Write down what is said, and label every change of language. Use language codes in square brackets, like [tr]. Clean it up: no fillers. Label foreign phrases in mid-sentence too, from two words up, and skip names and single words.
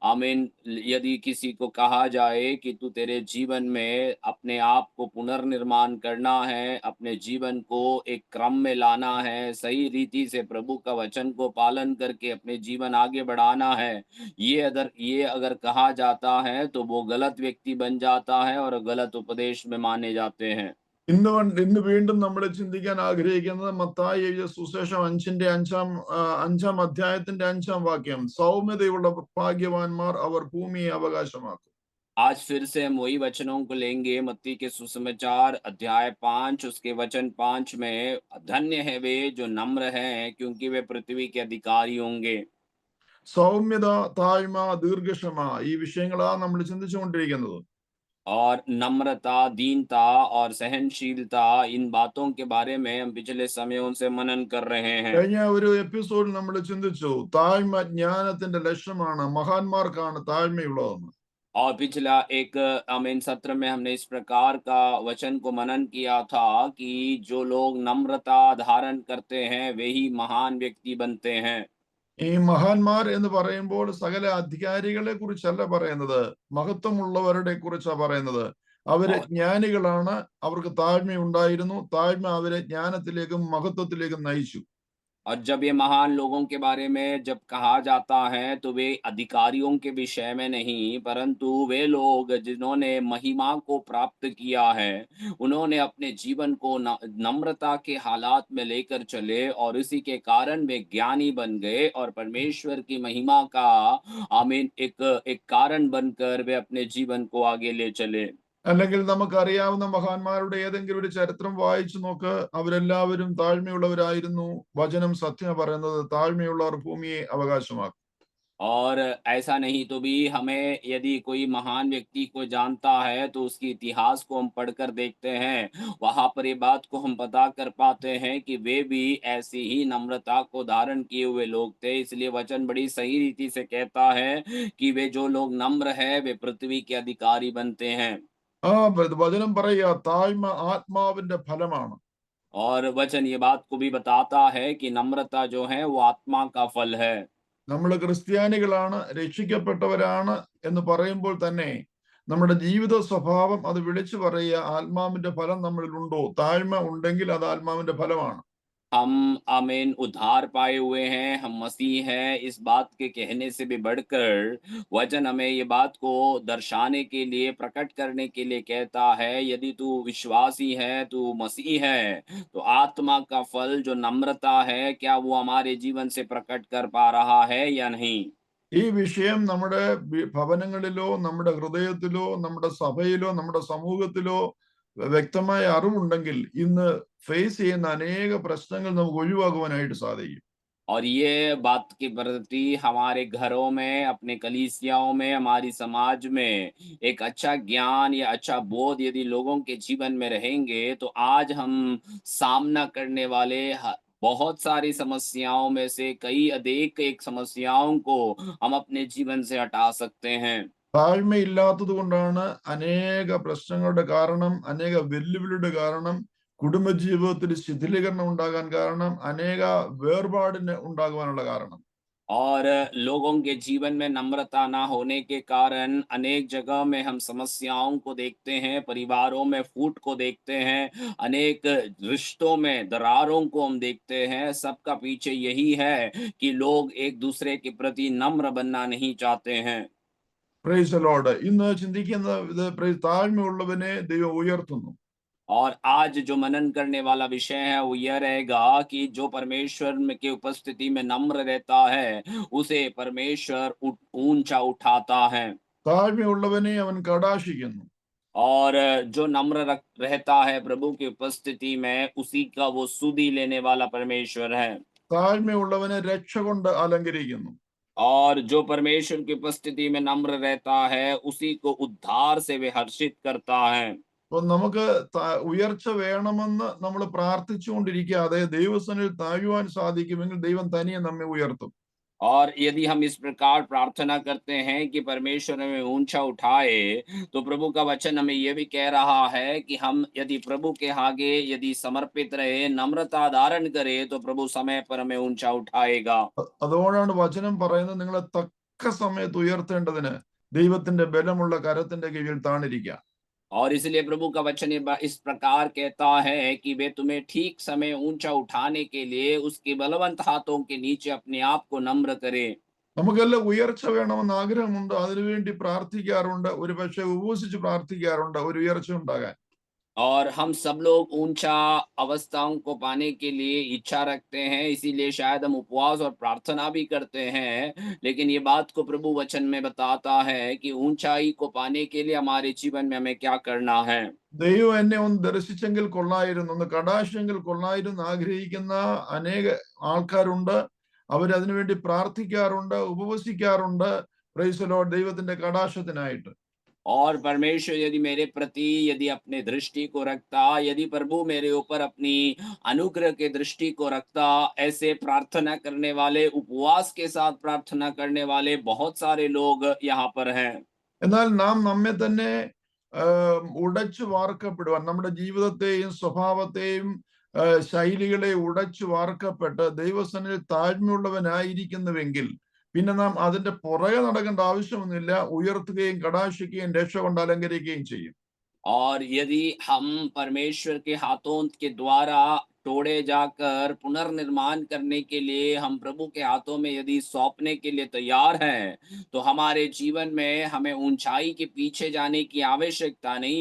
[hi] यदि किसी को कहा जाए कि तू तेरे जीवन में अपने आप को पुनर्निर्माण करना है, अपने जीवन को एक क्रम में लाना है, सही रीति से प्रभु का वचन को पालन करके अपने जीवन आगे बढ़ाना है, ये अगर कहा जाता है तो वो गलत व्यक्ति बन जाता है और गलत उपदेश में माने जाते हैं। [ml] ഇന്ന് വീണ്ടും നമ്മൾ ചിന്തിക്കാൻ ആഗ്രഹിക്കുന്നത് മത്തായി എഴുതിയ സുവിശേഷം 5-ാം അധ്യായത്തിന്റെ 5-ാം വാക്യം, സൗമ്യതയുള്ള ഭാഗ്യവാന്മാർ അവർ ഭൂമിയെ അവകാശമാക്കും. [hi] आज फिर से हम वही वचनों को लेंगे, मत्ती के सुसमाचार अध्याय 5 उसके वचन 5 में, धन्य है वे जो नम्र हैं क्योंकि वे पृथ्वी के अधिकारी होंगे। [ml] സൗമ്യത, താഴ്മ, ദീർഘക്ഷമ, ഈ വിഷയങ്ങളാ നമ്മൾ ചിന്തിച്ചുകൊണ്ടിരിക്കുന്നത്. [hi] और नम्रता, दीनता और सहनशीलता, इन बातों के बारे में हम पिछले समयों से मनन कर रहे हैं। [ml] കഴിഞ്ഞ ഒരു എപ്പിസോഡിൽ നമ്മൾ ചിന്തിച്ചു താഴ്മ ജ്ഞാനത്തിന്റെ ലക്ഷണമാണ്, മഹാന്മാർക്കാണ് താഴ്മയുള്ളതെന്ന്. [hi] और पिछला एक आमीन सत्र में हमने इस प्रकार का वचन को मनन किया था कि जो लोग नम्रता धारण करते हैं वे ही महान व्यक्ति बनते हैं। [ml] ഈ മഹാന്മാർ എന്ന് പറയുമ്പോൾ സകല അധികാരികളെ കുറിച്ചല്ല പറയുന്നത്, മഹത്വമുള്ളവരുടെ കുറിച്ചാണ് പറയുന്നത്. അവര് [hi] और [ml] ജ്ഞാനികളാണ്, അവർക്ക് താഴ്മയുണ്ടായിരുന്നു, താഴ്മ അവരെ ജ്ഞാനത്തിലേക്കും മഹത്വത്തിലേക്കും നയിച്ചു. [hi] और जब ये महान लोगों के बारे में जब कहा जाता है तो वे अधिकारियों के विषय में नहीं, परंतु वे लोग जिन्होंने महिमा को प्राप्त किया है, उन्होंने अपने जीवन को नम्रता के हालात में लेकर चले और इसी के कारण वे ज्ञानी बन गए और परमेश्वर की महिमा का आमीन एक कारण बनकर वे अपने जीवन को आगे ले चले। [ml] അല്ലെങ്കിൽ നമുക്കറിയാവുന്ന മഹാന്മാരുടെ ഏതെങ്കിലും ഒരു ചരിത്രം വായിച്ചു നോക്ക്, അവരെല്ലാവരും താഴ്മയുള്ളവരായിരുന്നു. വചനം സത്യം പറയുന്നത് താഴ്മയുള്ളവർ ഭൂമിയെ അവകാശമാക്കും. [hi] और ऐसा नहीं तो भी हमें यदि कोई महान व्यक्ति को जानता है तो उसके इतिहास को हम पढ़कर देखते हैं, वहाँ पर ये बात को हम पता कर पाते हैं कि वे भी ऐसी ही नम्रता को धारण किए हुए लोग थे। इसलिए वचन बड़ी सही रीति से कहता है कि वे जो लोग नम्र है वे पृथ्वी के अधिकारी बनते हैं। [ml] ആ വചനം പറയുക താഴ്മ ആത്മാവിന്റെ ഫലമാണ്. [hi] और वचन ये बात को भी बताता है कि नम्रता जो है वो आत्मा का फल है। [ml] നമ്മൾ ക്രിസ്ത്യാനികളാണ്, രക്ഷിക്കപ്പെട്ടവരാണ് എന്ന് പറയുമ്പോൾ തന്നെ നമ്മുടെ ജീവിത സ്വഭാവം അത് വിളിച്ചു പറയുക, ആത്മാവിന്റെ ഫലം നമ്മളിൽ ഉണ്ടോ? താഴ്മ ഉണ്ടെങ്കിൽ അത് ആത്മാവിന്റെ ഫലമാണ്. [hi] हम आमीन उद्धार पाए हुए हैं, हम मसीह हैं, इस बात के कहने से भी बढ़कर वचन हमें ये बात को दर्शाने के लिए, प्रकट करने के लिए कहता है, यदि तू विश्वासी है, तू मसीह है, तो आत्मा का फल जो नम्रता है, क्या वो हमारे जीवन से प्रकट कर पा रहा है या नहीं? [ml] ഈ വിഷയം നമ്മുടെ ഭവനങ്ങളിലോ നമ്മുടെ ഹൃദയത്തിലോ നമ്മുടെ സഭയിലോ നമ്മുടെ സമൂഹത്തിലോ വ്യക്തമായ അറിവുണ്ടെങ്കിൽ ഇന്ന് ഫേസ് ചെയ്യുന്ന അനേക പ്രശ്നങ്ങൾ നമുക്ക് ഒഴിവാക്കുവാനായിട്ട് സാധിക്കും. [hi] और ये बात के प्रति हमारे घरों में, अपने कलीसियाओं में, हमारी समाज में एक अच्छा ज्ञान या अच्छा बोध यदि लोगों के जीवन में रहेंगे, तो आज हम सामना करने वाले बहुत सारी समस्याओं में से कई अधिक एक समस्याओं को हम अपने जीवन से हटा सकते हैं। [ml] താഴ്മയില്ലാത്തത് കൊണ്ടാണ് അനേക പ്രശ്നങ്ങളുടെ കാരണം, അനേക വെല്ലുവിളിയുടെ കാരണം, കുടുംബജീവിതത്തിൽ ശിഥിലീകരണം ഉണ്ടാകാൻ കാരണം, അനേക വേർപാടിന് ഉണ്ടാകുവാനുള്ള കാരണം. [hi] और लोगों के जीवन में नम्रता ना होने के कारण अनेक जगह में हम समस्याओं को देखते हैं, परिवारों में फूट को देखते हैं, अनेक रिश्तों में दरारों को हम देखते हैं। सबका पीछे यही है कि लोग एक दूसरे के प्रति नम्र बनना नहीं चाहते हैं। [en] Praise the Lord. [ml] ഇന്ന് ചിന്തിക്കുന്ന ഇത് താഴ്മയുള്ളവനെ ദൈവം उयർത്തുന്നു. [hi] और आज जो मनन करने वाला विषय है वो यह रहेगा कि जो परमेश्वर के उपस्थिति में नम्र रहता है उसे परमेश्वर ऊंचा उठाता है। [ml] താഴ്മയുള്ളവനെ അവൻ കടാക്ഷിക്കുന്നു. [hi] और जो नम्र रहता है प्रभु की उपस्थिति में उसी का वो सुधि लेने वाला परमेश्वर है। [ml] താഴ്മയുള്ളവനെ രക്ഷ കൊണ്ട് അലങ്കരിക്കുന്നു. [hi] और जो परमेश्वर की उपस्थिति में नम्र रहता है उसी को उद्धार से वे हर्षित करता है। [ml] അപ്പൊ നമുക്ക് ഉയർച്ച വേണമെന്ന് നമ്മൾ പ്രാർത്ഥിച്ചുകൊണ്ടിരിക്കാതെ ദൈവസന്നിധിയിൽ താഴുവാൻ സാധിക്കുമെങ്കിൽ ദൈവം തനിയെ നമ്മെ ഉയർത്തും. [hi] और यदि हम इस प्रकार प्रार्थना करते हैं कि परमेश्वर हमें ऊंचा उठाए, तो प्रभु का वचन हमें यह भी कह रहा है कि हम यदि प्रभु के आगे यदि समर्पित रहे, नम्रता धारण करें, तो प्रभु समय पर हमें ऊंचा उठाएगा। [ml] അതുകൊണ്ടാണ് വചനം പറയുന്നത്, നിങ്ങളെ തക്ക സമയത്ത് ഉയർത്തേണ്ടതിന് ദൈവത്തിന്റെ ബലമുള്ള കരത്തിന്റെ കീഴിൽ താണിരിക്കുക. [hi] और इसलिए प्रभु का वचन इस प्रकार कहता है कि वे तुम्हें ठीक समय ऊंचा उठाने के लिए उसके बलवंत हाथों के नीचे अपने आप को नम्र करे। [ml] നമുക്കെല്ലാം ഉയർച്ച വേണമെന്ന് ആഗ്രഹമുണ്ട്, അതിനുവേണ്ടി പ്രാർത്ഥിക്കാറുണ്ട്, ഒരു പക്ഷെ ഉപവസിച്ച് പ്രാർത്ഥിക്കാറുണ്ട് ഒരു ഉയർച്ച ഉണ്ടാകാൻ. [hi] और हम सब लोग ऊंचा अवस्थाओं को पाने के लिए इच्छा रखते हैं, इसीलिए शायद हम उपवास और प्रार्थना भी करते हैं। लेकिन ये बात को प्रभु वचन में बताता है कि ऊंचाई को पाने के लिए हमारे जीवन में हमें क्या करना है। [ml] ദൈവം എന്നെ ഒന്ന് ദർശിച്ചെങ്കിൽ കൊള്ളായിരുന്നു, ഒന്ന് കടാശെങ്കിൽ കൊള്ളായിരുന്നു ആഗ്രഹിക്കുന്ന അനേക ആൾക്കാരുണ്ട്. അവരതിനുവേണ്ടി പ്രാർത്ഥിക്കാറുണ്ട്, ഉപവസിക്കാറുണ്ട്. [en] Praise the Lord, [ml] ദൈവത്തിന്റെ കടാക്ഷത്തിനായിട്ട്. [hi] और परमेश्वर यदि मेरे प्रति यदि अपने दृष्टि को रखता, यदि प्रभु मेरे ऊपर अपनी अनुग्रह के दृष्टि को रखता, ऐसे प्रार्थना करने वाले, उपवास के साथ प्रार्थना करने वाले बहुत सारे लोग यहाँ पर हैं। [ml] എന്നാൽ നാം നമ്മെ തന്നെ ഉടച്ചു വാർക്കപ്പെടുവാൻ, നമ്മുടെ ജീവിതത്തെയും സ്വഭാവത്തെയും ശൈലികളെ ഉടച്ചു വാർക്കപ്പെട്ട് ദൈവസന്നിധിയിൽ താഴ്മയുള്ളവനായിരിക്കുന്നുവെങ്കിൽ പിന്നെ നാം അതിന്റെ പുറകെ നടക്കേണ്ട ആവശ്യമൊന്നുമില്ല. ഉയർത്തുകയും കടാക്ഷിക്കുകയും രക്ഷ കൊണ്ട് അലങ്കരിക്കുകയും ചെയ്യും. [hi] और यदि हम परमेश्वर के हाथों के द्वारा तोड़े जाकर पुनर्निर्माण करने के लिए हम प्रभु के हाथों में यदि सौंपने के लिए तैयार हैं, तो हमारे जीवन में हमें ऊंचाई के पीछे जाने की आवश्यकता नहीं।